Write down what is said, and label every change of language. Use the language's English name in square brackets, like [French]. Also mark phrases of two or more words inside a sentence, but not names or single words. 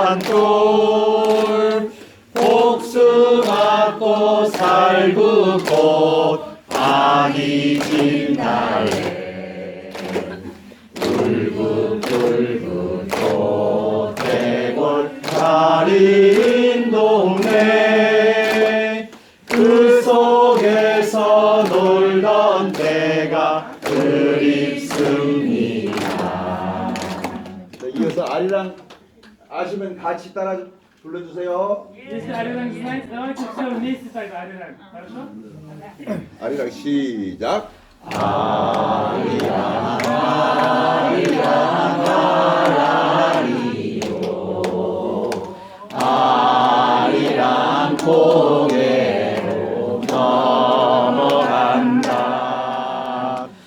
[Korean] 산골 복숭아꽃 살구꽃 아니 진달래 붉은 꽃대골 가린 동네 그 속에서 놀던 때가 그립습니다. 이어서 아리랑 아시면 같이 따라 불러주세요. [Russian] Если Ариранг знает, давайте все вместе так Ариранг. Хорошо? [Korean] 아리랑 시작. 아리랑 고개로 넘어간다.